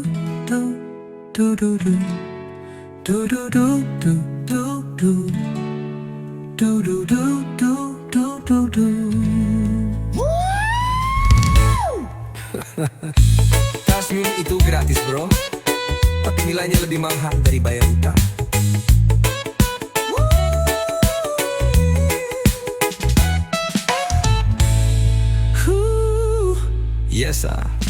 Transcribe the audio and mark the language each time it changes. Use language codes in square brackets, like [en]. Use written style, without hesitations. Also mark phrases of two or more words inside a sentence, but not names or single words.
[id] du, du, du, du, du, du, du, du, du, du, du, du, du, du, du, du. Tasmin itu gratis bro, tapi nilainya lebih mahal dari bayar utang. [en] Yes sir.